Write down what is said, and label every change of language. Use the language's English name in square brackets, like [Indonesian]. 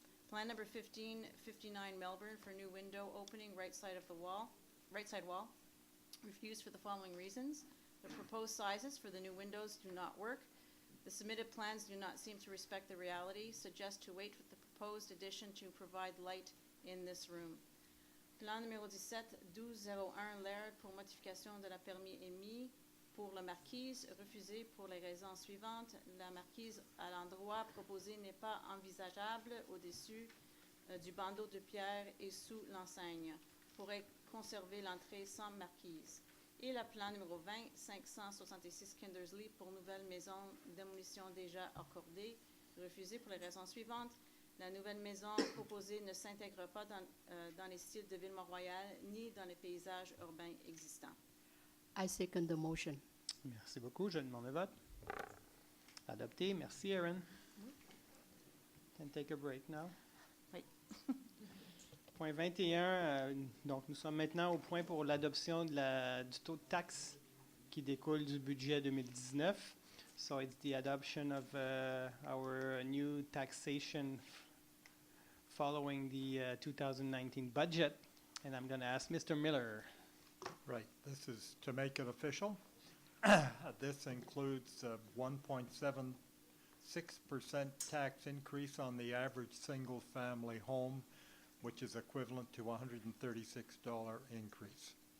[English] Plan number 1559 Melbourne for new window opening right side wall. Refused for the following reasons. The proposed sizes for the new windows do not work. The submitted plans do not seem to respect the reality. Suggest to wait with the proposed addition to provide light in this room. [French] Plan numéro 17, 1201 Laird pour modification de la permis émis pour la marquise, refusé pour les raisons suivantes. La marquise à l'endroit proposé n'est pas envisageable au-dessus du bandeau de pierre et sous l'enseigne. Pourrait conserver l'entrée sans marquise. Et le plan numéro 20, 566 Kindersley pour nouvelle maison, démolition déjà accordée, refusé pour les raisons suivantes. La nouvelle maison proposée ne s'intègre pas dans les styles de Ville Mont-royal ni dans les paysages urbains existants. [English] I second the motion. [French] Merci beaucoup. Je demande le vote. Adopté. Merci, Erin. [English] Can take a break now. [French] Oui. Point 21. Donc, nous sommes maintenant au point pour l'adoption du taux de taxe qui découle du budget 2019. [English] So it's the adoption of our new taxation following the 2019 budget. And I'm going to ask Mr. Miller. Right, this is to make it official. This includes a 1.76% tax increase on the average single-family home, which is equivalent to a $136 increase.